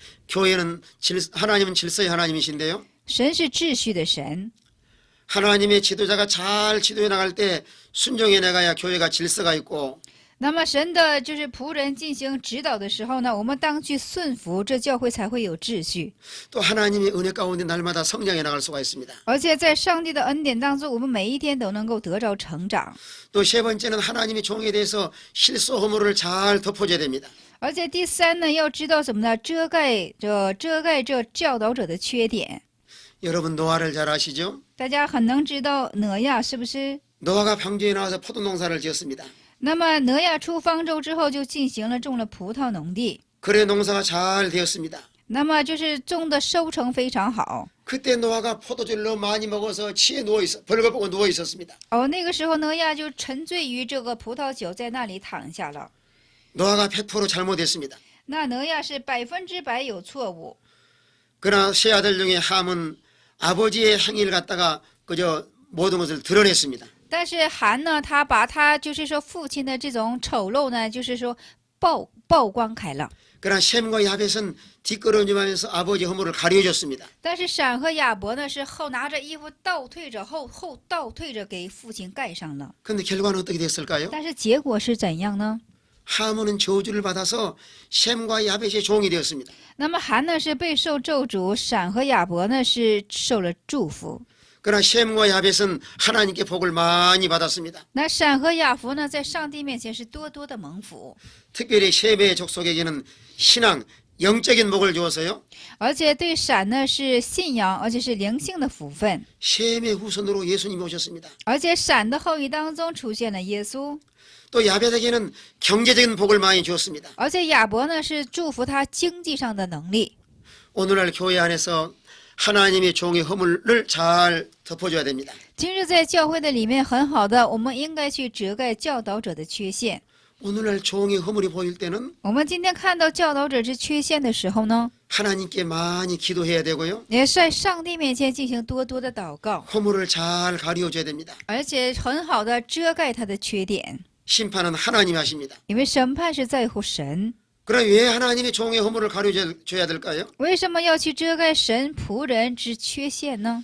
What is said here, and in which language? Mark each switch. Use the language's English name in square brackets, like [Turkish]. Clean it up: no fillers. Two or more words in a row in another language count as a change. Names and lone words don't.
[Korean] 교회는 하나님은 질서의 하나님이신데요. [Chinese] 神是秩序的神， [Korean] 하나님의 지도자가 잘 지도해 나갈 때 순종해 나가야 교회가 질서가 있고 [Chinese] 那么神的就是仆人进行指导的时候呢，我们当去顺服，这教会才会有秩序。 [Korean] 또 하나님의 은혜 가운데 날마다 성장해 나갈 수가 있습니다. [Chinese] 而且在上帝的恩典当中，我们每一天都能够得着成长。 [Korean] 또 세 번째는 하나님의 종에 대해서 실수 허물을 잘 덮어줘야 됩니다. [Chinese] 而且第三呢，要知道什么呢？遮盖这教导者的缺点。 [Korean] 여러분 노아를 잘 아시죠? [Chinese] 大家很能知道挪亚是不是？ [Korean] 노아가 방주에 나와서 포도 농사를 지었습니다. [Chinese] 那么挪亚出方舟之后，就进行了种了葡萄农地。 [Korean] 그래 농사가 잘 되었습니다. [Chinese] 那么就是种的收成非常好。 [Korean] 그때 노아가 포도주를 너무 많이 먹어서 치에 벌거벗고 누워 있었습니다. [Chinese] 那个时候挪亚就沉醉于这个葡萄酒，在那里躺下了。 [Korean] 노아가 100% 잘못했습니다. [Chinese] 那挪亚是100%有错误。 [Korean] 그러나 세 아들 중에 함은 아버지의 행위를 갖다가 그저 모든 것을 드러냈습니다. [Chinese] 但是韩呢，他把他就是说父亲的这种丑陋呢，就是说曝光开了。 [Korean] 그러나 셈과 야벳은 뒷걸음질하면서 아버지 허물을 가려줬습니다. [Chinese] 但是闪和亚伯呢，是后拿着衣服倒退着后倒退着给父亲盖上了。 [Korean] 그런데 결과는 어떻게 됐을까요? [Chinese] 但是结果是怎样呢？ [Korean] 함은 저주를 받아서 셈과 야벳의 종이 되었습니다. [Chinese] 那么韩呢是被受咒诅，闪和亚伯呢是受了祝福。 [Korean] 그러나 셈과 야벳은 하나님께 복을 많이 받았습니다. [Chinese] 那闪和亚伯呢，在上帝面前是多多的蒙福。 [Korean] 특별히 셈의 족속에게는 신앙, 영적인 복을 주어서요. [Chinese] 而且对闪呢是信仰，而且是灵性的福分。 [Korean] 셈의 후손으로 예수님이 오셨습니다. [Chinese] 而且闪的后裔当中出现了耶稣， [Korean] 또 야벳에게는 경제적인 복을 많이 주었습니다. [Chinese] 而且亚伯呢是祝福他经济上的能力。 [Korean] 오늘날 교회 안에서 하나님의 종의 허물을 잘 덮어줘야 됩니다. [Chinese] 今日在教会的里面很好的，我们应该去遮盖教导者的缺陷。 [Korean] 오늘날 종의 허물이 보일 때는 [Chinese] 我们今天看到教导者之缺陷的时候呢， [Korean] 하나님께 많이 기도해야 되고요. [Chinese] 也是在上帝面前进行多多的祷告， [Korean] 허물을 잘 가려줘야 됩니다. [Chinese] 而且很好的遮盖他的缺点， [Korean] 심판은 하나님이 하십니다. [Chinese] 因为审判是在乎神。 [Korean] 그럼 왜 하나님의 종의 허물을 가려줘야 될까요? [Chinese] 为什么要去遮盖神仆人之缺陷呢？